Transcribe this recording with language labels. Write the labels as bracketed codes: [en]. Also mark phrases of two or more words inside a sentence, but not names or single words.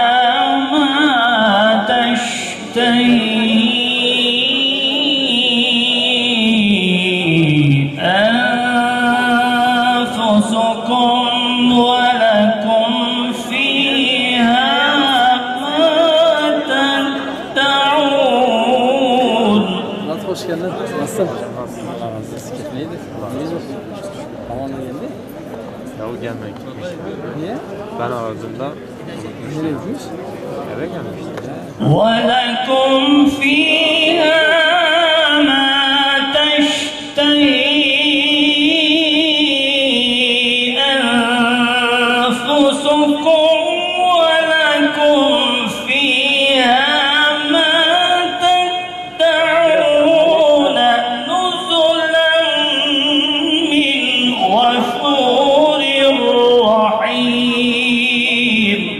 [ar] أنفسكم ولكم فيها ما تدعون. [tr] Hoş geldin. Nasılsın? Allah razı olsun. Neydi? İyidir. Havanla geldi. Ya o gelmek gitmiş. Niye? Ben aradığımda Nereye gitmiş? eve gelmişti. [ar] وَلَكُمْ فِيهَا مَا تَشْتَهِي أَنفُسُكُمْ وَلَكُمْ فِيهَا مَا تَدَّعُونَ نُزُلًا مِّنْ غَفُورٍ رَّحِيمٍ.